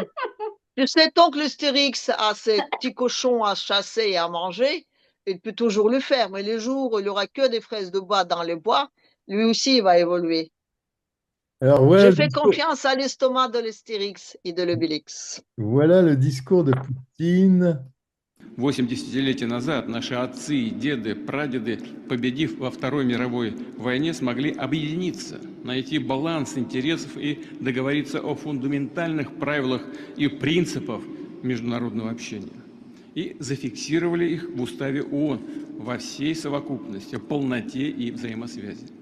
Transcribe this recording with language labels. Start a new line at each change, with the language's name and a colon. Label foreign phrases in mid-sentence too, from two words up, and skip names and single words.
French: Je sais tant que le Stérix a ses petits cochons à chasser et à manger, il peut toujours le faire. Mais les jours où il n'y aura que des fraises de bois dans les bois, lui aussi il va évoluer. Alors Je fais confiance à l'estomac de l'Astérix et de l'Obélix. voilà le discours de Poutine.
Russian: 8 десятилетий назад наши отцы, деды, прадеды, победив во Второй мировой войне, смогли объединиться, найти баланс интересов и договориться о фундаментальных правилах и принципах международного общения. И зафиксировали их в уставе ООН во всей совокупности, полноте и взаимосвязи.